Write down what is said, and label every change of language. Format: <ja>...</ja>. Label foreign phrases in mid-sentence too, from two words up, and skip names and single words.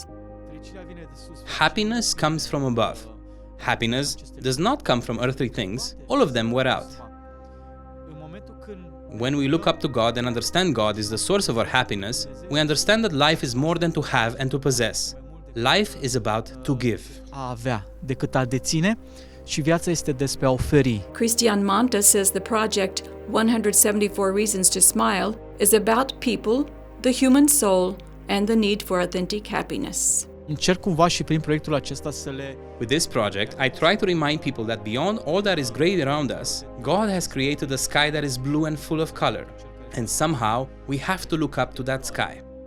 <en>Happiness comes from above. Happiness does not come from earthly things. All of them wear out. When we look up to God and understand God is the source of our happiness, we understand that life is more than to have and to possess. Life is about to give.</en> <ro>A avea decât a deține și viața este despre a oferi.</ro> <en>Cristian Manta says the project 174 Reasons to Smile is about people, the human soul, and the need for authentic happiness.</en> <ro>Încerc cumva și prin proiectul acesta să le...</ro> <en>With this project, I try to remind people that beyond all that is great around us, God has created a sky that is blue and full of color. And somehow, we have to look up to that sky.</en>